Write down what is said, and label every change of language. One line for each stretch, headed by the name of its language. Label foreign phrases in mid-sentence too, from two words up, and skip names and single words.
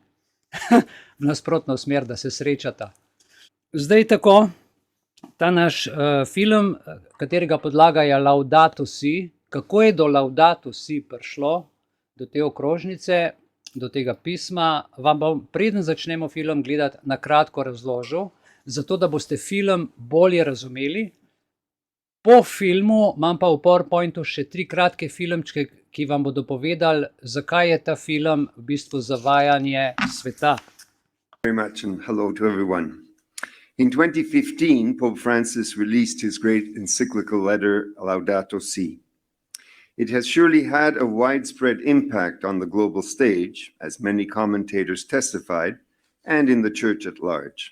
Slovenian: V nasprotno smer, da se srečata. Zdaj tako, ta naš film, katerega podlaga je Laudato Si, kako je do Laudato Si prišlo, do te okrožnice, do tega pisma, vam bom, preden začnemo film gledati, na kratko razložil, zato da boste film bolje razumeli. Po filmu imam pa v PowerPointu še 3 kratke filmčke, ki vam bodo povedali, zakaj je ta film v bistvu zavajanje sveta.
English: Very much and hello to everyone. In 2015, Pope Francis released his great encyclical letter, Laudato Si. It has surely had a widespread impact on the global stage, as many commentators testified, and in the Church at large.